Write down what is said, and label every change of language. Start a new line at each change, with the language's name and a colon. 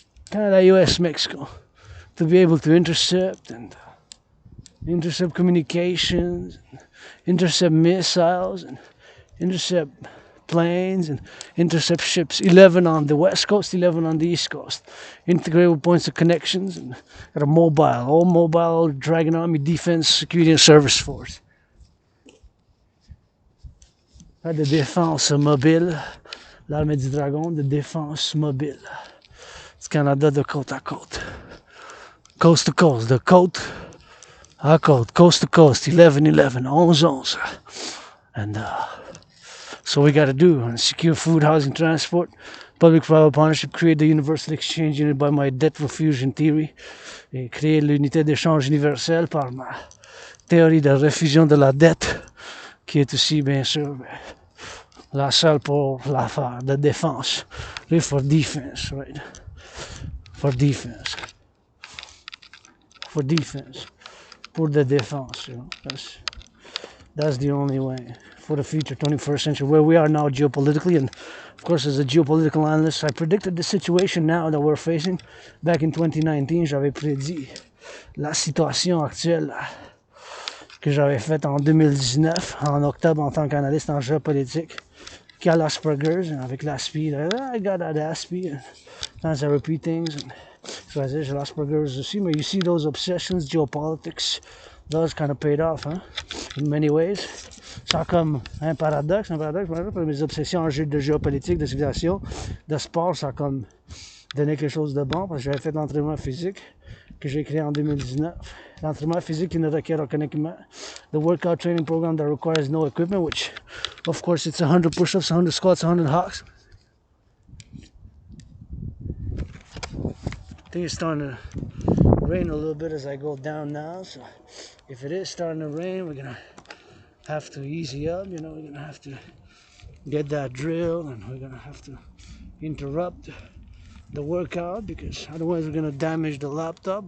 English: Canada, US, Mexico, to be able to intercept communications, intercept missiles, and intercept planes, and intercept ships. 11 on the west coast, 11 on the east coast. Integrate with points of connections, and got a mobile Dragon Army Defense, Security and Service Force.
French: Pas de défense mobile, l'armée du dragon de défense mobile. du Canada de côte à côte.
English: Coast to coast,
French: de côte à côte,
English: coast to coast,
French: 11-11, 11-11.
English: And so we got to do and secure food, housing, transport, public-private partnership, create the universal exchange unit by my debt refusion theory,
French: et créer l'unité d'échange universelle par ma théorie de refusion de la dette, qui est aussi, bien sûr, la seule pour l'affaire de défense.
English: For defense, right? For defense. For defense. Pour the défense, you know. That's the only way for the future 21st century, where we are now geopolitically. And of course, as a geopolitical analyst, I predicted the situation now that we're facing. Back in 2019,
French: j'avais prédit la situation actuelle que j'avais faite en 2019, en octobre, en tant qu'analyste en géopolitique, qu'à l'Asperger's, avec l'Aspi.
English: I got that Aspi. Sometimes I repeat things. And so I say,
French: j'ai l'Asperger's aussi.
English: But you see those obsessions, geopolitics, those kind of paid off, hein? In many ways.
French: C'est comme un paradoxe. Mes obsessions en jeu de géopolitique, de civilisation, de sport, ça a comme donné quelque chose de bon, parce que j'avais fait l'entraînement physique que j'ai créé en 2019. L'entraînement physique qui ne requiert aucun équipement.
English: The workout training program that requires no equipment, which, of course, it's 100 push-ups, 100 squats, 100 hawks. I think it's starting to rain a little bit as I go down now, so if it is starting to rain, we're gonna have to easy up, you know, we're gonna have to get that drill, and we're gonna have to interrupt the workout, because otherwise we're gonna damage the laptop.